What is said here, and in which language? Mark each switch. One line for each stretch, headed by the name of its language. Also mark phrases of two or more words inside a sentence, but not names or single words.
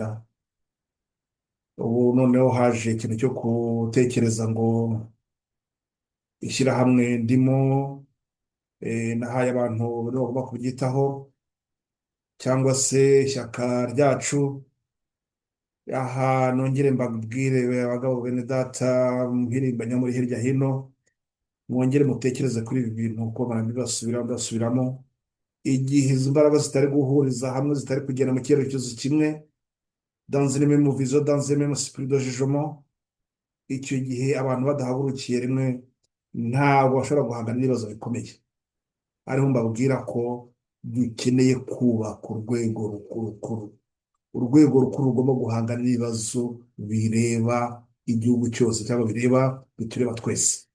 Kinyarwanda: Ubu noneho haje ikintu cyo gutekereza ngo ishyirahamwe ndimo nahaye abantu nibo bagomba kubyitaho, cyangwa se ishyaka ryacu. Aha nongere mbabwire abagabo bene data, mpirimbanyi muri hirya hino, mwongere mutekereze kuri ibi bintu uko basubiramo. Igihe izi mbaraga zitari guhuriza hamwe, zitari kugenda mu cyerekezo kimwe,
French: dans une même vision, dans un même esprit de jugement,
Kinyarwanda: icyo gihe abantu badahagurukiye rimwe ntabwo bashobora guhangana n'ibibazo bikomeye. Ariho mbabwira ko dukeneye kubaka urwego rukuru rugomba guhangana n'ibibazo bireba igihugu cyose, cyangwa bitureba twese.